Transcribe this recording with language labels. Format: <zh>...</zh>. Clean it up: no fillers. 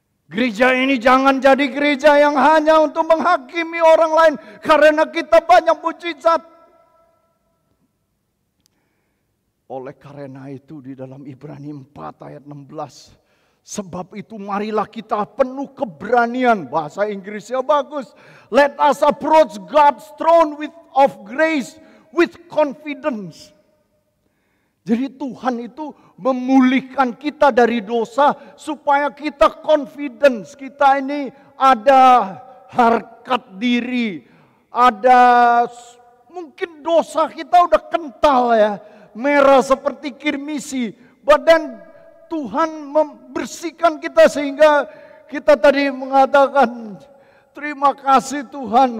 <id>Gereja ini jangan jadi gereja yang hanya untuk menghakimi orang lain. Karena kita banyak mujizat. Oleh karena itu di dalam Ibrani 4 ayat 16. Sebab itu marilah kita penuh keberanian. Bahasa Inggrisnya bagus.</id> <en>Let us approach God's throne of grace with confidence.</en> <id>Jadi Tuhan itu memulihkan kita dari dosa supaya kita confidence. Kita ini ada harkat diri. Ada mungkin dosa kita udah kental ya. Merah seperti kirmisi. Badan Tuhan membersihkan kita sehingga kita tadi mengatakan terima kasih Tuhan.</id>